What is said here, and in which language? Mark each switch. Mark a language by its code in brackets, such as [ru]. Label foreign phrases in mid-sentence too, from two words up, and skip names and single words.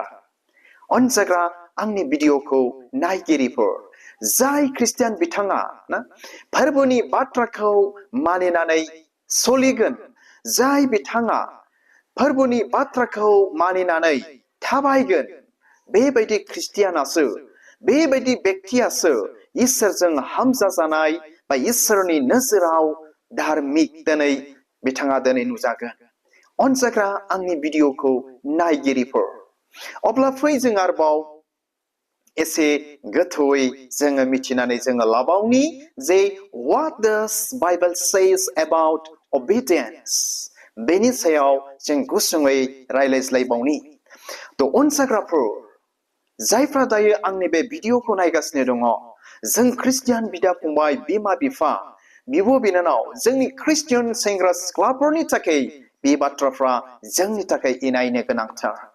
[brx] अनजाग्रा आंनि भिडिअखौ नायगिरिफोर जाय ख्रिस्टियान बिथाङा ना फोरबोनि बाथ्राखौ मानिनानै सोलिगोन, जाय बिथाङा फोरबोनि बाथ्राखौ मानिनानै थाबायगोन, बेबायदि ख्रिस्टियानासो बेबायदि बेक्तियासो इसोरजों हामजाजानाय बा इसोरनि नोजोराव धार्मिक दिनै बिथाङा दिनै नुजागोन। अनजाग्रा आंनि भिडिअखौ नायगिरिफोर अब्ला फै जों आरोबाव एसे गोथौयै जोङो मिथिनानै जोङो लाबावनि जे [en] what does Bible says about obedience [brx] बेनि सायाव जों गुसुङै रायज्लायज्लायबावनि। त' अनसाग्राफोर जायफ्रा दायो आंनि बे भिडिअखौ नायगासिनो दङ जों ख्रिस्टियान बिदा फंबाय बिमा बिफा बिब' बिनानाव जोंनि ख्रिस्टियान सेंग्रा सिख्लाफोरनि थाखाय बे बाथ्राफ्रा जोंनि थाखाय इनायनो गोनांथार।